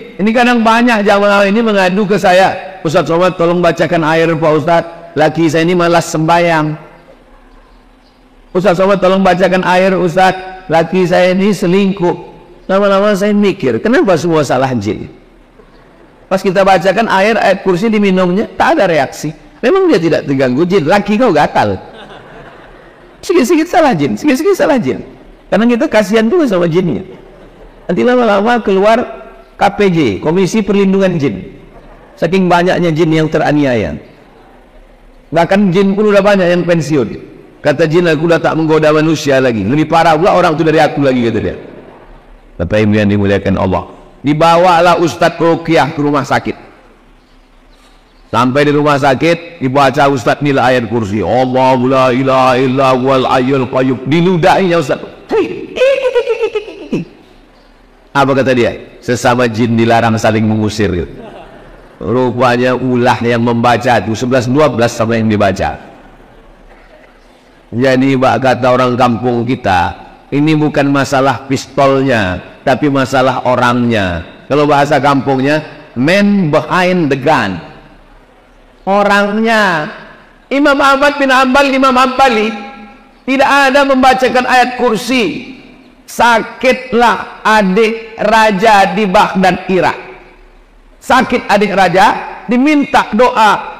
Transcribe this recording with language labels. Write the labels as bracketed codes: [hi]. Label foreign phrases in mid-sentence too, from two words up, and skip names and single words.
[id] Ini kadang banyak jamaah ini mengadu ke saya, Ustaz Somad tolong bacakan air Pak Ustaz, laki saya ini malas sembahyang. Ustaz Somad tolong bacakan air Ustaz, laki saya ini selingkuh. Lama-lama saya mikir, kenapa semua salah jin? Pas kita bacakan ayat kursi diminumnya, tak ada reaksi. Memang dia tidak terganggu jin, laki kau gatal. Sikit-sikit salah jin, sikit-sikit salah jin. Karena kita kasihan juga sama jinnya. Nanti lama-lama keluar KPJ, Komisi Perlindungan Jin. Saking banyaknya jin yang teraniaya. Bahkan jin pun udah banyak yang pensiun. Kata jin, aku udah tak menggoda manusia lagi. Lebih parah pula orang itu dari aku lagi, kata dia. Bapak Ibu yang dimuliakan Allah. Dibawalah Ustadz ruqyah ke rumah sakit. Sampai di rumah sakit, dibaca Ustadz nilai ayat kursi. [ar] الله لا إله إلا هو الحي القيوم. [id] Diludahinya Ustadz. Apa kata dia? Sesama jin dilarang saling mengusir. Rupanya ulah yang membaca itu 11-12 sama yang dibaca. Jadi kata orang kampung kita, ini bukan masalah pistolnya, tapi masalah orangnya. Kalau bahasa kampungnya, [en] man behind the gun. [id] Orangnya. Imam Ahmad bin Hanbal, Imam Hanbali tidak ada membacakan ayat kursi sakitlah adik raja di Baghdad, Irak. Sakit adik raja, diminta doa.